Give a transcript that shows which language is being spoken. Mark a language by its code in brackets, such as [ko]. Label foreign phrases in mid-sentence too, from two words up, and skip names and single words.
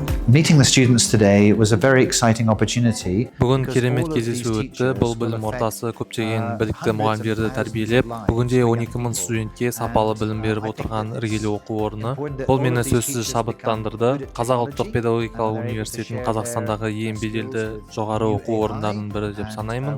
[en] Meeting the students today was a very exciting opportunity. [kk] Бүгін керемет кездесу өтті. Бұл білім ортасы көптеген білікті мұғалімдерді тәрбиелеп, бүгінде 12.000 студентке сапалы білім беріп отырған іргелі оқу орны. Бұл мені сөзсіз шабыттандырды. Қазақ ұлттық педагогикалық университетін Қазақстандағы ең беделді жоғары оқу орындарының бірі деп санаймын.